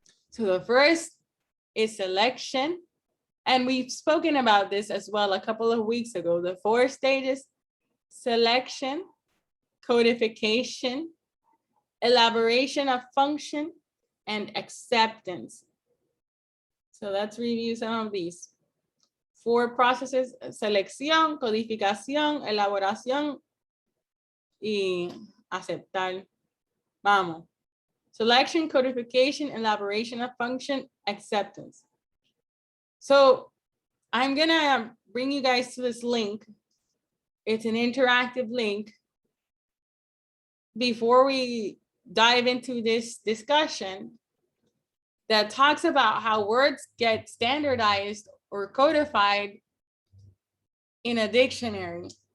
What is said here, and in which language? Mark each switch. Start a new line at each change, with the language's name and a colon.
English: So the first is selection. And we've spoken about this as well a couple of weeks ago. The 4 stages: selection, codification, elaboration of function, and acceptance. So let's review some of these 4 processes:
Spanish: selección, codificación, elaboración y aceptar. Vamos.
English: Selection, codification, elaboration of function, acceptance. So I'm gonna bring you guys to this link. It's an interactive link. Before we dive into this discussion, that talks about how words get standardized or codified in a dictionary.